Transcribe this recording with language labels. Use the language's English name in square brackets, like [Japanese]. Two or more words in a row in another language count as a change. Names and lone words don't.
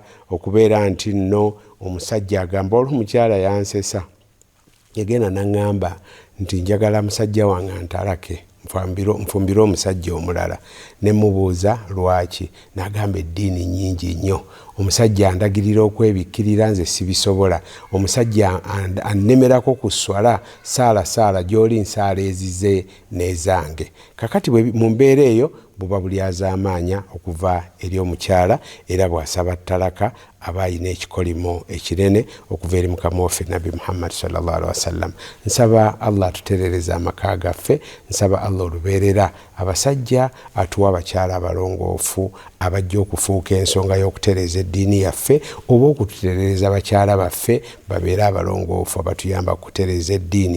[Ganda] okubeera nti nno omusajja agamba olwo omukyala yansesa, yagenda n'aŋŋamba nti njagala musajja wange antalake nfumbire omusajja omulala, ne mubuuza lwaki, n'agamba eddiini nnyingi nnyo, omusajja andagirira okwebikkirira nze sibisobola, omusajja annemerako ku swala saala gy'oli nsaala ezize n'ezange. Kakati mu mbeera eyo buba bulyazaamaanya okuva eri omukyala era bw'asaba talaka aba ayina ekikolimo ekinene okuva eri Mukama waffe Nabbi Muhammad [Arabic] صلى الله عليه وسلم. [Ganda] Nsaba Allah atutereereza amaka gaffe, nsaba Allah olubeerera abasajja atuwa abakyala abalongoofu abajja okufuuka ensonga y'okutereeza eddiini yaffe oba okututereeza bakyala baffe babeere abalongoofu abatuyamba kutereeza eddiini.